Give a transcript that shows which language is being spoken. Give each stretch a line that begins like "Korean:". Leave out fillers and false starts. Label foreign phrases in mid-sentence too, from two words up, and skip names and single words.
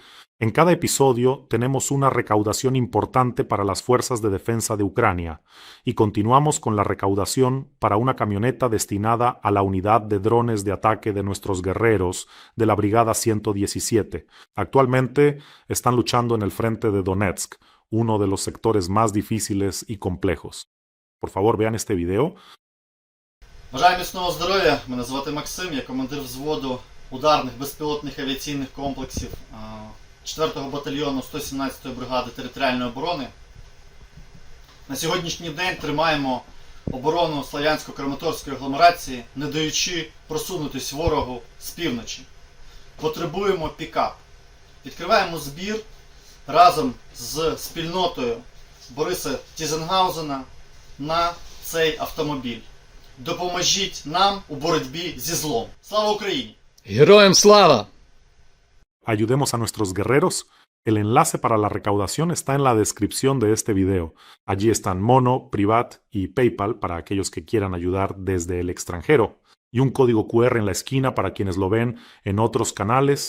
Spanish: En cada episodio tenemos una recaudación importante para las fuerzas de defensa de Ucrania y continuamos con la recaudación para una camioneta destinada a la unidad de drones de ataque de nuestros guerreros de la Brigada 117. Actualmente están luchando en el frente de Donetsk, uno de los sectores más difíciles y complejos. Por favor, vean este video.
Ukrainian: Бажаю міцного здоров'я. Мене звати Максим, я командир взводу ударних безпілотних авіаційних комплексів 4-го батальйону 117-ї бригади територіальної оборони. На сьогоднішній день тримаємо оборону Слов'янсько-Краматорської агломерації, не даючи просунутись ворогу з півночі. Потребуємо пікап. Відкриваємо збір разом з спільнотою Бориса Тізенгаузена на цей автомобіль. Допоможіть нам у боротьбі зі злом. Слава Україні! Героям слава!
Spanish: Ayudemos a nuestros guerreros. El enlace para la recaudación está en la descripción de este video. Allí están Mono, Privat y PayPal para aquellos que quieran ayudar desde el extranjero. Y un código QR en la esquina para quienes lo ven en otros canales.